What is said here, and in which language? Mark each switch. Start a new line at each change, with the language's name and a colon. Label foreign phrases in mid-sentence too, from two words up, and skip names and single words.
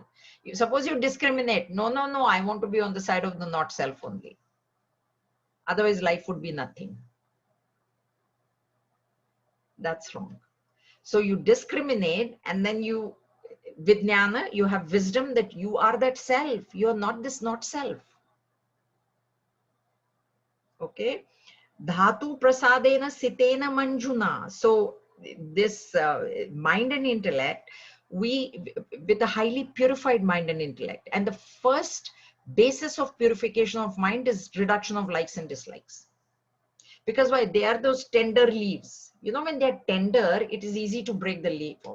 English: Suppose you discriminate. No, I want to be on the side of the not self only. Otherwise, life would be nothing. That's wrong. So you discriminate, and then you, Vijnana, you have wisdom that you are that self. You are not this not self. Okay.
Sanskrit: Dhatu prasadena sitena manjuna.
English: So this mind and intellect, with a highly purified mind and intellect. And the first basis of purification of mind is reduction of likes and dislikes. Because why? They are those tender leaves. When they're tender, it is easy to break the leaf off.